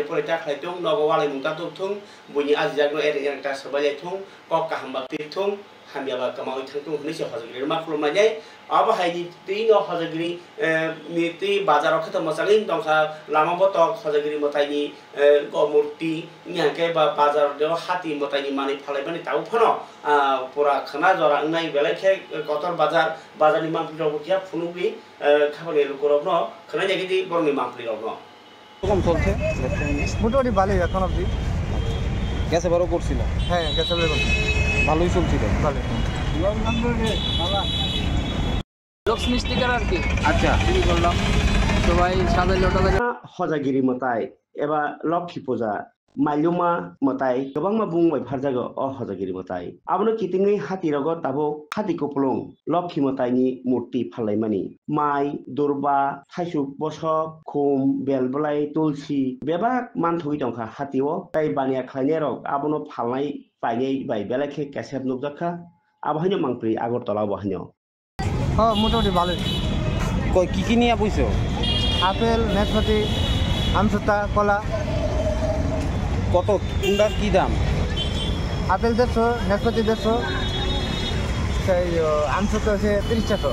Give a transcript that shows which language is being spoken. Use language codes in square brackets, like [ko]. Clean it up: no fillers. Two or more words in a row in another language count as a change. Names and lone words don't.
[trk] परै ताखलायथुं नगवालै मुंता तुथुं बुनि आजिजागनो एरे एरेंटा सबायथुं कक्का हामबा तिथुं हामियाबा कमावै थांथुं हनैसे हजगिरि मा खुलुमनाय अब हायनि तीन हजगिरि नीति बाजाराव खत मसालै दंखा लामा बतक हजगिरि मताइनि मूर्ति न्याके बा बाजार देव हाती मताइनि मानि फालायबानि ताउ फनो पुरा खना जरा नाय बेलाखे कतर बाजारनि मामप्लिराव किया फुनुबि खाबाले लुकरबनो खना जागिदि बरनि मामप्लिरावनो [bn] কম চলছে মোটামুটি ভালোই এখন অবধি গ্যাসে বারো করছিল হ্যাঁ গ্যাসে বারো করছিল ভালোই চলছিল ভালো লক্ষ্মী স্টিকার আর কি আচ্ছা শুরু করলাম সবাই সাজাইল [trk] हजागिरि मताय एबा लक्ष्मी पूजा माइलुमा मताय गोबां बुंबाय फारजागो हजागिरि मताय आबनो कितिंनि हातिरगो दाबो हाति कोपलुं लक्ष्मी मतायनि मूर्ति फालायमानि माइ दुर्बा थाइसुक बसक खुम बेलबलाय तुलसी बेबा मानथुइ दंखा हातिओ ताय बानिया खायनाय रग आबनो फालनाय पायनाय बाय बेलाखे केसेब नुजाखा आबहायनो मांप्रि आगरतला बहायनो [bn] হ্যাঁ মোটামুটি ভালোই কই কি নিয়ে বইছো আপেল নাশপাতি আমসুতা কলা কত কোনটার কি দাম আপেল 150 নাশপাতি 150 সেই আমসুতা আছে 30 টাকা